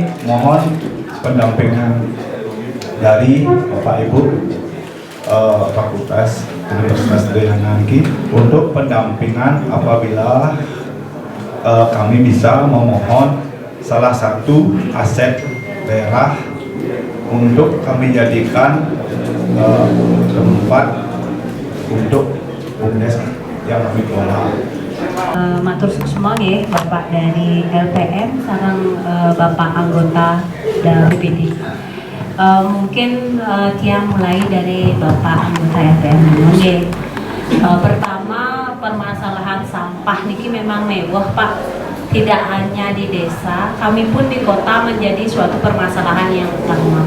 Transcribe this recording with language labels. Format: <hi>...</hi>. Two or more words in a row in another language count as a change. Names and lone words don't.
<id>Kami mohon pendampingan dari Bapak Ibu Fakultas Universitas Udayana Niki untuk pendampingan apabila kami bisa memohon salah satu aset daerah untuk kami jadikan tempat untuk BUMDes yang kami kelola.</id> <ban>Matur suksma nggih</ban> <id>Bapak dari LPM sareng Bapak anggota dari BPD. Mungkin tiang mulai dari Bapak anggota LPM nggih. Pertama, permasalahan sampah niki memang mewah Pak. Tidak hanya di desa, kami pun di kota menjadi suatu permasalahan yang utama.</id>